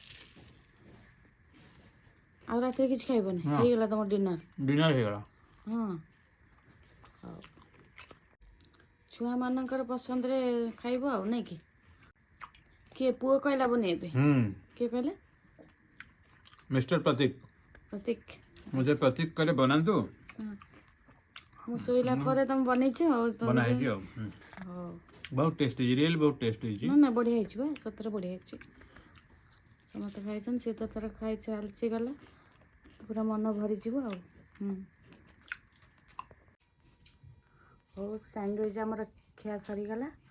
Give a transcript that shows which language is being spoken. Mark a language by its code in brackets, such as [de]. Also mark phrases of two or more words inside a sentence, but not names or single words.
[or] ଆଉ ରାତିରେ କିଛି ଖାଇବନି? ହେଇଗଲା ତମର ଡିନର? ଡିନର ହେଇଗଲା। ହଁ ହଉ। ଛୁଆମାନଙ୍କର ପସନ୍ଦରେ ଖାଇବ ଆଉ ନାଇଁ କି। କିଏ ପୁଅ କହିଲା ବନେଇବେ? କିଏ କହିଲେ? ମିଷ୍ଟର ପ୍ରତୀକ। ପ୍ରତୀକ। [hi] मुझे प्रतीक करे बनाନ୍ତୁ। [or] ମୁଁ ଶୋଇଲା ପରେ ତମେ ବନେଇଛ ଆଉ। बना ହେଇଛି ଆଉ। ହଉ। ବହୁତ ଟେଷ୍ଟ ହେଇଛି, ରିଏଲି ବହୁତ ଟେଷ୍ଟ ହେଇଛି। ନା ବଢ଼ିଆ ହେଇଛି ବା, ସତରେ ବଢ଼ିଆ ହେଇଛି। ସମସ୍ତେ ଖାଇଛନ୍ତି, ସିଏ ତ ତାର ଖାଇ ଚାଲିଛି ଗଲା, ପୁରା ମନ ଭରିଯିବ ଆଉ। ହଉ, ସ୍ୟାଣ୍ଡୱିଚ୍ ଆମର ଖିଆ ସରିଗଲା।